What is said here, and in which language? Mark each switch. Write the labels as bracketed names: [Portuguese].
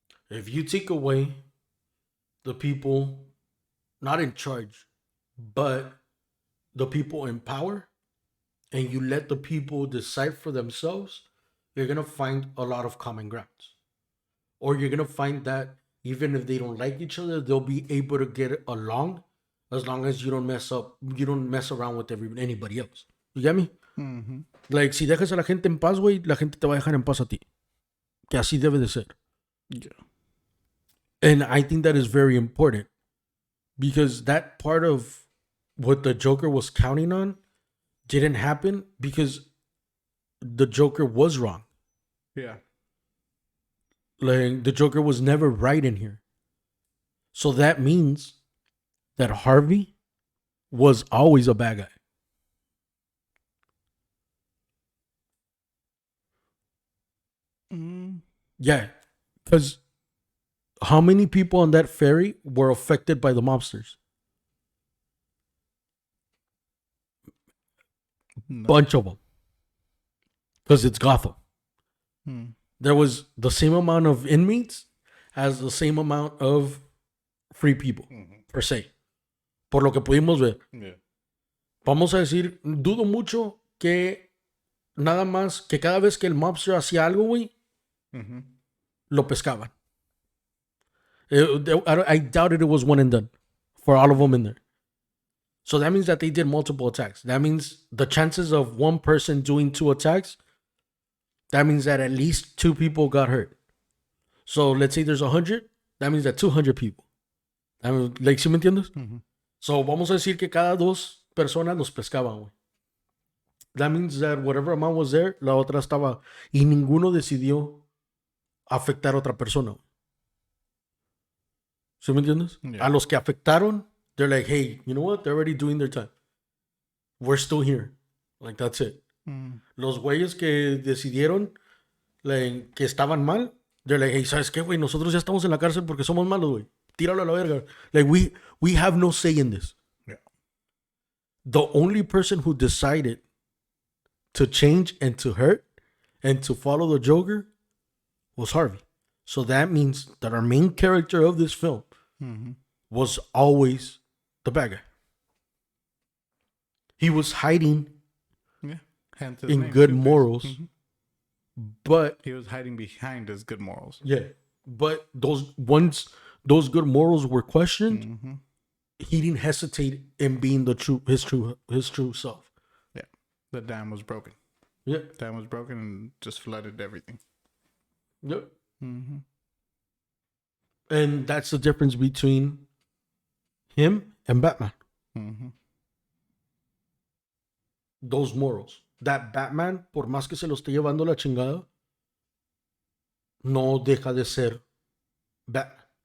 [English] If you take away the people not in charge, but the people in power, and you let the people decide for themselves, you're going to find a lot of common grounds. Or you're going to find that even if they don't like each other, they'll be able to get along as long as you don't mess around with anybody else. You get me? [Spanish] Like, si dejas a la gente en paz, güey, la gente te va a dejar en paz a ti. Que así debe de ser. [English] Yeah. And I think that is very important, because that part of what the Joker was counting on didn't happen because the Joker was wrong. Yeah. Like, the Joker was never right in here. So that means that Harvey was always a bad guy. Yeah. Because how many people on that ferry were affected by the mobsters? No. Bunch of them. Because it's Gotham. there was the same amount of inmates as the same amount of free people, per se. [Spanish] Por lo que pudimos ver. [English] Yeah. [Spanish] Vamos a decir, dudo mucho que nada más, que cada vez que el mobster hacía algo, güey, lo pescaban. [English] I doubted it was one and done for all of them in there. So that means that they did multiple attacks. That means the chances of one person doing 2 attacks, that means that at least 2 people got hurt. So let's say there's 100, that means that 200 people. I mean, like, [Spanish] ¿sí me entiendes? So vamos a decir que cada 2 personas los pescaban, güey. [English] That means that whatever amount was there, [Spanish] la otra estaba. Y ninguno decidió afectar a otra persona. ¿Sí me entiendes? [English] Yeah. [Spanish] A los que afectaron, [English] they're like, hey, you know what? They're already doing their time. We're still here. Like, that's it. [Spanish] Los güeyes que decidieron like, que estaban mal, [English] they're like, hey, [Spanish] ¿sabes qué, güey? Nosotros ya estamos en la cárcel porque somos malos, güey. Tíralo a la verga. [English] Like, we have no say in this. Yeah. The only person who decided to change and to hurt and to follow the Joker was Harvey. So that means that our main character of this film was always the bad guy. He was hiding Yeah. Hence his in name, good Two-Face. morals, but He was hiding behind his good morals. yeah, but once those good morals were questioned, he didn't hesitate in being his true self. Yeah. The dam was broken. Yeah, Dam was broken and just flooded everything. yep. And that's the difference between him and Batman. Those morals. [Spanish] That Batman, por más que se lo esté llevando la chingada, no deja de ser Batman.